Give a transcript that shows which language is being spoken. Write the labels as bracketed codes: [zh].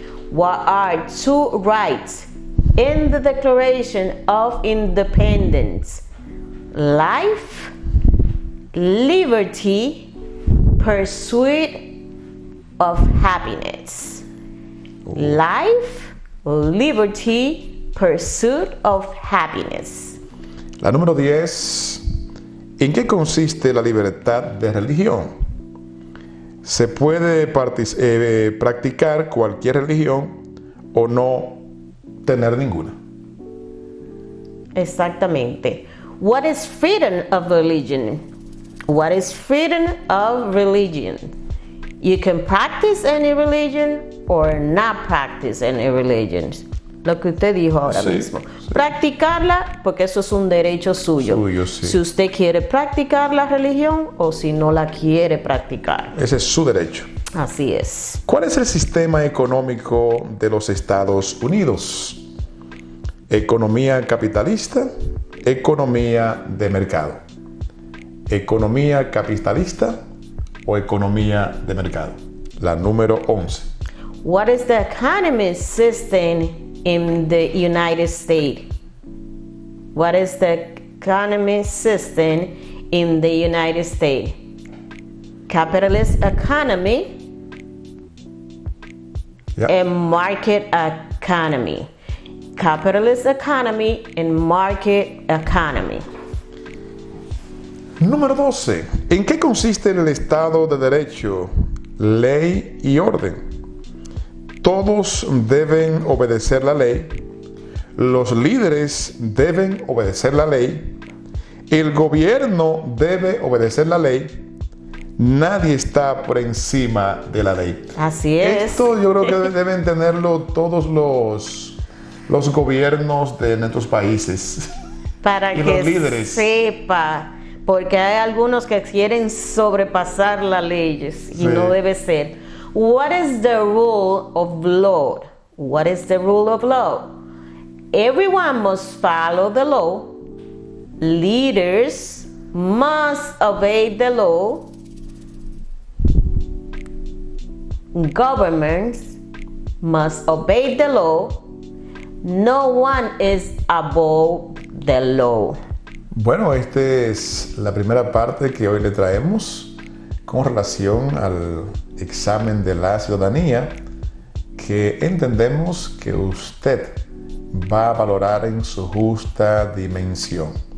[en] What are two rights in the Declaration of Independence? Life, liberty, pursuit of happiness. Life, liberty, pursuit of happiness. [es] La número 10. ¿En qué consiste la libertad de religión? Se puede practicar cualquier religión o no tener ninguna. Exactamente. [en] What is freedom of religion? What is freedom of religion? You can practice any religion or not practice any religion. [es] Lo que usted dijo ahora mismo. Sí. Practicarla, porque eso es un derecho suyo. Sí. Si usted quiere practicar la religión o si no la quiere practicar. Ese es su derecho. Así es. ¿Cuál es el sistema económico de los Estados Unidos? ¿Economía capitalista? ¿Economía de mercado? ¿Economía capitalista o economía de mercado? La número 11. [en] What is the economic system in the United States? What is the economic system in the United States? Capitalist economy and market economy. Capitalist economy and market economy. [es] Número 12. ¿En qué consiste el Estado de Derecho, ley y orden? Todos deben obedecer la ley. Los líderes deben obedecer la ley. El gobierno debe obedecer la ley. Nadie está por encima de la ley. Así es. Esto yo creo que deben tenerlo todos los gobiernos de nuestros países. Para y que los líderes sepa, porque hay algunos que quieren sobrepasar las leyes y no debe ser. [en] What is the rule of law? What is the rule of law? Everyone must follow the law. Leaders must obey the law. Governments must obey the law. No one is above the law. [es] Bueno, esta es la primera parte que hoy le traemos con relación al examen de la ciudadanía, que entendemos que usted va a valorar en su justa dimensión.